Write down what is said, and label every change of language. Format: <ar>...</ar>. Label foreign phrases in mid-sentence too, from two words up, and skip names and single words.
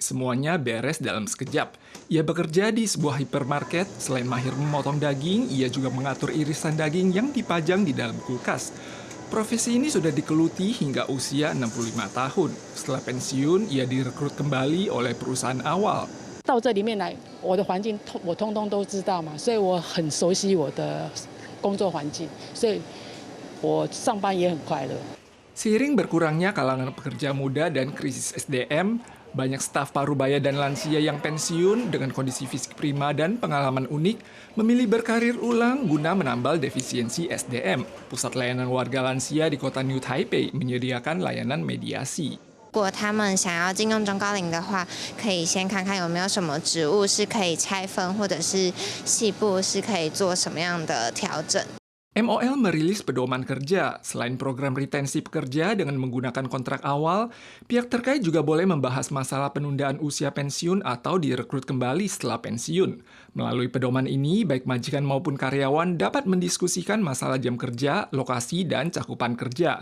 <id>Semuanya beres dalam sekejap. Ia bekerja di sebuah hipermarket. Selain mahir memotong daging, ia juga mengatur irisan daging yang dipajang di dalam kulkas. Profesi ini sudah digeluti hingga usia 65 tahun. Setelah pensiun, ia direkrut kembali oleh perusahaan awal.</id> <zh>到这里面来，我的环境我通通都知道嘛，所以我很熟悉我的工作环境，所以我上班也很快乐。</zh> <id>Seiring berkurangnya kalangan pekerja muda dan krisis SDM, banyak staf parubaya dan lansia yang pensiun dengan kondisi fisik prima dan pengalaman unik memilih berkarir ulang guna menambal defisiensi SDM. Pusat Layanan Warga Lansia di kota New Taipei menyediakan layanan mediasi.</id> <zh>果他们想要禁用中高龄的话，可以先看看有没有什么职务是可以拆分，或者是细部是可以做什么样的调整。</zh> <id>MOL merilis pedoman kerja. Selain program retensi pekerja dengan menggunakan kontrak awal, pihak terkait juga boleh membahas masalah penundaan usia pensiun atau direkrut kembali setelah pensiun. Melalui pedoman ini, baik majikan maupun karyawan dapat mendiskusikan masalah jam kerja, lokasi, dan cakupan kerja.</id>